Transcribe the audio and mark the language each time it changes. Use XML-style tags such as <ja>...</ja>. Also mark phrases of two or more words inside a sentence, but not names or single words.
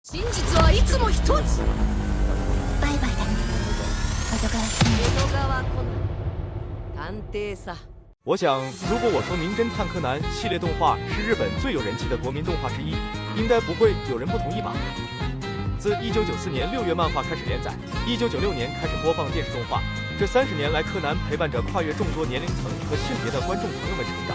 <ja>真実はいつも一つ。バイバイだね。江戸川信江戸川コナン探偵さ。</ja> <zh>我想，如果我说《名侦探柯南》系列动画是日本最有人气的国民动画之一，应该不会有人不同意吧？自1994年6月漫画开始连载，1996年开始播放电视动画，这30年来，柯南陪伴着跨越众多年龄层和性别的观众朋友们成长。</zh>